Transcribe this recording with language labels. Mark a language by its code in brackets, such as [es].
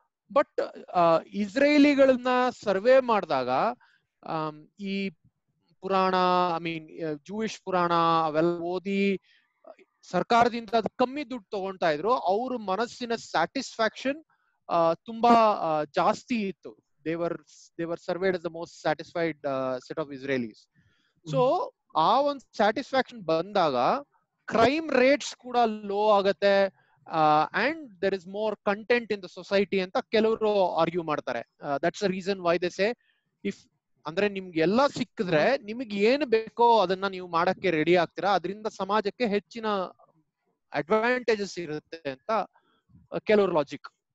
[kn] But ಇಸ್ರೇಲಿಗಳನ್ನ survey ಮಾಡಿದಾಗ ಈ ಪುರಾಣ, ಜೂಯಿಷ್ ಪುರಾಣ ಅವೆಲ್ಲ ಓದಿ ಸರ್ಕಾರದಿಂದ ಅದು ಕಮ್ಮಿ ದುಡ್ಡು ತಗೊಳ್ತಾ ಇದ್ರು. ಅವ್ರ ಮನಸ್ಸಿನ ಸ್ಯಾಟಿಸ್ಫ್ಯಾಕ್ಷನ್ ತುಂಬಾ ಜಾಸ್ತಿ ಇತ್ತು. [en] they were surveyed as the most satisfied set of Israelis. [kn] So ಆ ಒಂದು ಸ್ಯಾಟಿಸ್ಫ್ಯಾಕ್ಷನ್ ಬಂದಾಗ ಕ್ರೈಮ್ ರೇಟ್ಸ್ ಕೂಡ ಲೋ ಆಗತ್ತೆ, [en] and there is more content in the society [kn] ಅಂತ ಕೆಲವರು ಆರ್ಗ್ಯೂ ಮಾಡ್ತಾರೆ. [en] that's the reason why they say, if [kn] ಅಂದ್ರೆ ನಿಮ್ಗೆ ಎಲ್ಲ ಸಿಕ್ಕಿದ್ರೆ ನಿಮ್ಗೆ ಏನು ಬೇಕೋ ಅದನ್ನ ನೀವು ಮಾಡಕ್ಕೆ ರೆಡಿ ಆಗ್ತೀರಾ, ಅದರಿಂದ ಸಮಾಜಕ್ಕೆ ಹೆಚ್ಚಿನ ಅಡ್ವಾಂಟೇಜಸ್ ಇರುತ್ತೆ ಅಂತ ಕೆಲವ್ರ ಲಾಜಿಕ್.